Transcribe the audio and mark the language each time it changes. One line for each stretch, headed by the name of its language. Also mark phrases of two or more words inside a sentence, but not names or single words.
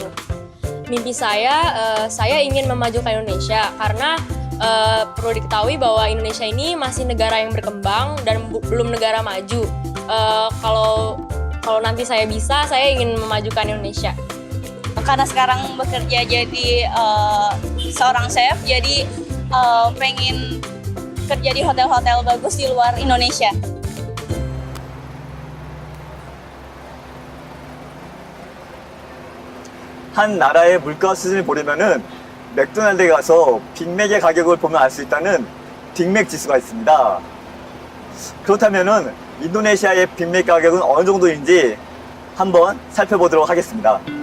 Indonesian: Mimpi saya ingin memajukan Indonesia karena perlu diketahui bahwa Indonesia ini masih negara yang berkembang dan belum negara maju. Kalau nanti saya bisa, saya ingin memajukan Indonesia. Karena sekarang bekerja jadi seorang chef, jadi pengen kerja di hotel-hotel bagus di luar Indonesia.
Korean: 한 나라의 물가 수준을 보려면은 맥도날드에 가서 빅맥의 가격을 보면 알 수 있다는 빅맥 지수가 있습니다. 그렇다면은 인도네시아의 빅맥 가격은 어느 정도인지 한번 살펴보도록 하겠습니다.